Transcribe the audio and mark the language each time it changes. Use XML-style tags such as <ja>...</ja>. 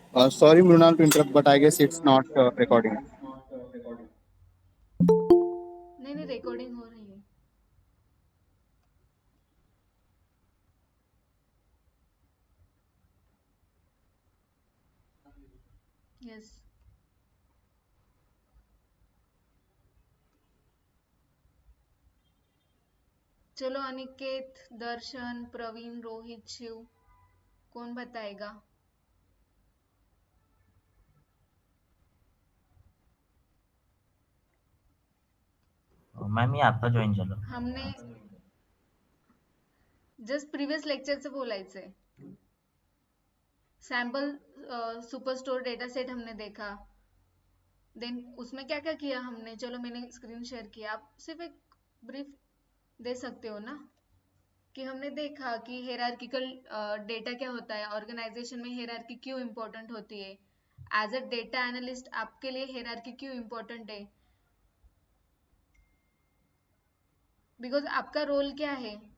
<en>Sorry, Mrunal, to interrupt, but I guess it's not recording.</en> <hi>नहीं नहीं, recording हो रही है।</hi> <en>Yes.</en> <hi>चलो अनिकेत, दर्शन, प्रवीण, रोहित, शिव, कौन बताएगा?</hi> <mr>मैम ये आता जॉईन झालं. हमने जस्ट प्रीवियस लेक्चरचं बोलायचंय।</mr> <hi>सैम्पल सुपरस्टोर डेटा सेट हमने देखा, देन उसमें क्या क्या किया हमने, चलो मैंने स्क्रीन शेयर किया, आप सिर्फ एक ब्रीफ दे सकते हो ना कि हमने देखा कि हेरार्किकल डेटा क्या होता है, ऑर्गेनाइजेशन में हेरार्की क्यों इम्पोर्टेंट होती है,</hi> <en>as a data analyst</en> <hi>आपके लिए हेरार्की क्यों इम्पोर्टेंट है, बिकॉज आपका रोल क्या है।</hi>